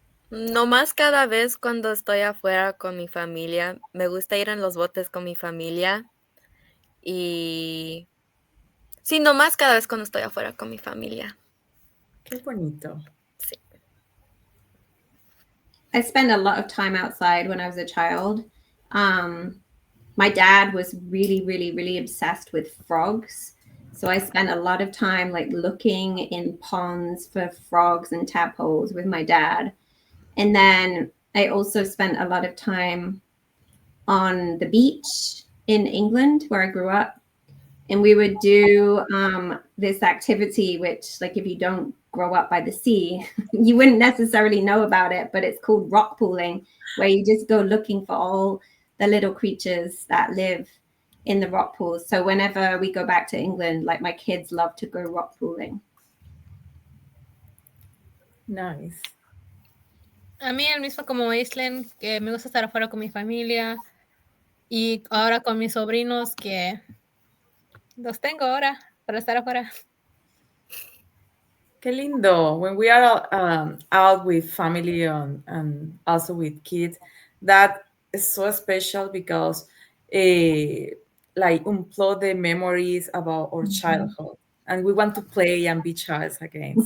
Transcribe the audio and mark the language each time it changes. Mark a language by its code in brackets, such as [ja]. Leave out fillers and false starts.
[es] Nomás cada vez cuando estoy afuera con mi familia, me gusta ir en los botes con mi familia y sí, nomás cada vez cuando estoy afuera con mi familia. Qué bonito. Sí. [en] I spent a lot of time outside when I was a child. My dad was really, really, really obsessed with frogs. So I spent a lot of time like looking in ponds for frogs and tadpoles with my dad. And then I also spent a lot of time on the beach in England where I grew up. and we would do this activity, which, like, if you don't grow up by the sea, you wouldn't necessarily know about it, but it's called rock pooling, where you just go looking for all the little creatures that live in the rock pools. So whenever we go back to England, like, my kids love to go rock pooling. Nice. [es] A mí el mismo como Aislinn, que me gusta estar afuera con mi familia y ahora con mis sobrinos que los tengo ahora para estar afuera. Qué lindo. [en] When we are out with family and also with kids, that is so special because like unplug the memories about our childhood, and we want to play and be child again.